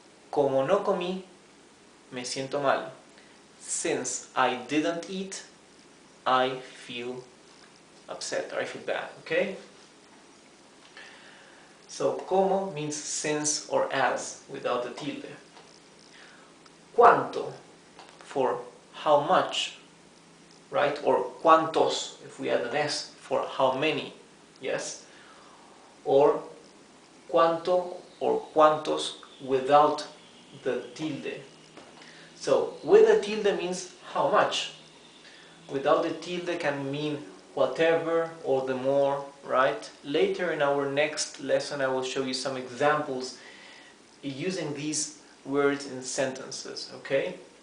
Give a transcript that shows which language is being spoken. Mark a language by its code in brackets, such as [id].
[es] Como no comí, me siento mal. [en] Since I didn't eat, I feel upset or I feel bad, okay? So como means since or as without the tilde. Cuánto for how much, right? Or cuántos if we add an S for how many, yes? Or cuánto or cuántos without the tilde. So with the tilde means how much. Without the tilde can mean whatever or the more, right? Later in our next lesson I will show you some examples using these words in sentences, okay?